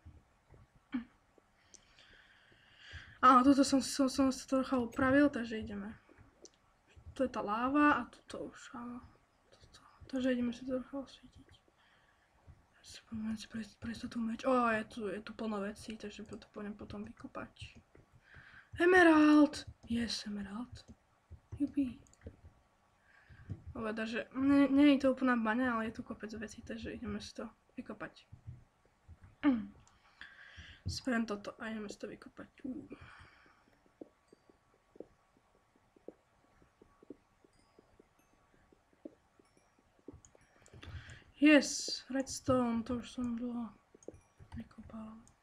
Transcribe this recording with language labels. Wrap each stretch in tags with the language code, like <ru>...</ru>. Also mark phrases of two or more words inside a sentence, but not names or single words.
<sk>Áno, toto som sa trocha upravil, takže ideme. Tu je tá láva a tuto už, áno. Takže ideme si to trocha osvietiť. Spomeň si prejsť tu meč. Je tu plno vecí, takže to pôjdem potom vykopať.</sk> <en>Emerald! Yes, emerald.</en> <sk>Jupi. Takže nie je to úplná baňa, ale je tu kopec vecí, takže ideme si to vykopať. Spravím toto a ideme si to vykopať. Yes, redstone, to už som dlho vykopal.</sk>